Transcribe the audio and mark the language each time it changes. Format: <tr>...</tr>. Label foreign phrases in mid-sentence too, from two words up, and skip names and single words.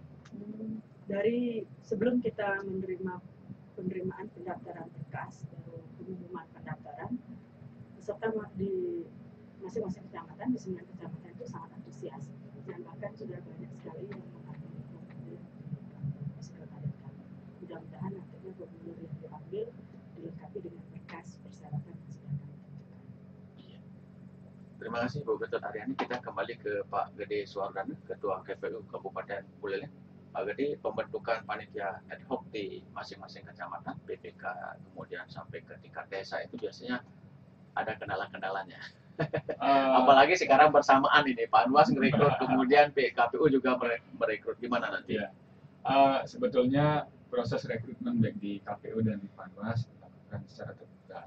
<id>Dari sebelum kita menerima penerimaan pendaftaran berkas baru pengumuman pendaftaran, peserta di masing-masing kecamatan, di 9 kecamatan itu sangat antusias dan bahkan sudah banyak sekali yang mengambil formulir di sekretariat kami. Mudah-mudahan nantinya formulir yang diambil dilengkapi dengan berkas persyaratan yang sudah kami tentukan. Terima kasih Bu Ketut Aryani. Kita kembali ke Pak Gede Suwardana, Ketua KPU Kabupaten Buleleng. Pak Gede, pembentukan panitia</id> <la>ad hoc</la> <id>di masing-masing kecamatan, PPK, kemudian sampai ke tingkat desa itu biasanya ada kendala-kendalanya. Apalagi sekarang bersamaan ini, Panwas merekrut, kemudian KPU juga merekrut. Gimana nanti? Ya. Sebetulnya proses rekrutmen baik di KPU dan di Panwas dilakukan secara terbuka.</id>